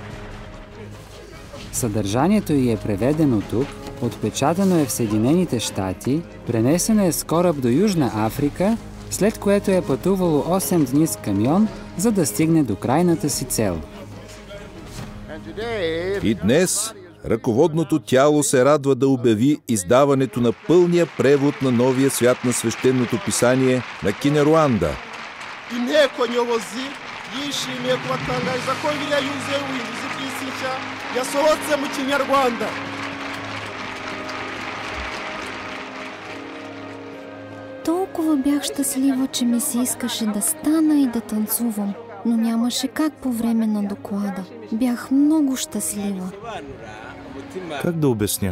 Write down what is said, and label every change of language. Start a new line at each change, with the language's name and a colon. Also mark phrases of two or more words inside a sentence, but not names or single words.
Bulgarian: Съдържанието й е преведено тук, отпечатано е в Съединените щати, пренесено е с кораб до Южна Африка, след което е пътувало 8 дни с камион, за да стигне до крайната си цел. И днес ръководното тяло се радва да обяви издаването на пълния превод на новия свят на свещеното писание на Киняруанда.
Kinyarwanda: Inteko nyobozi yishimiye kubatangariza ko Bibiliya yuzuye ubuhinduzi bw'isi nshya yasohotse mu Kinyarwanda.
Bulgarian: Толкова бях щастлива, че ми се искаше да стана и да танцувам, но нямаше как по време на доклада. Бях много щастлива. Как да обясня?